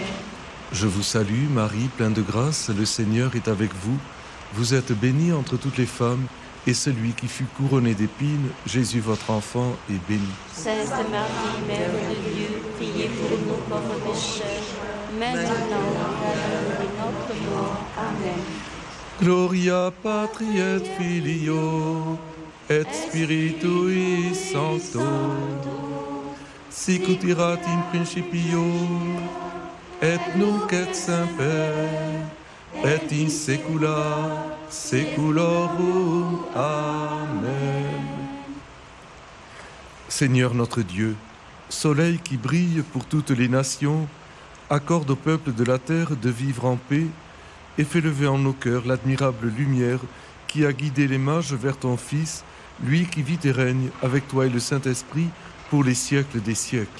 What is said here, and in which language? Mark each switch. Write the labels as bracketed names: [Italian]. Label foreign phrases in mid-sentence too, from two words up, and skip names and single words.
[French] Je vous salue Marie, pleine de grâce, le Seigneur est avec vous. Vous êtes bénie entre toutes les femmes, et celui qui fut couronné d'épines, Jésus votre enfant, est béni. Sainte Marie, Mère de Dieu, priez pour nous pauvres pécheurs, maintenant et à l'heure de notre mort. Amen. [Latin] Gloria Patri et Filio et Spiritui Sancto, sic ut erat in principio et nunc et semper et in saecula saeculorum. Amen. [French] Seigneur notre Dieu, soleil qui brille pour toutes les nations, accorde au peuple de la terre de vivre en paix et fais lever en nos cœurs l'admirable lumière qui a guidé les mages vers ton Fils, lui qui vit et règne avec toi et le Saint-Esprit pour les siècles des siècles.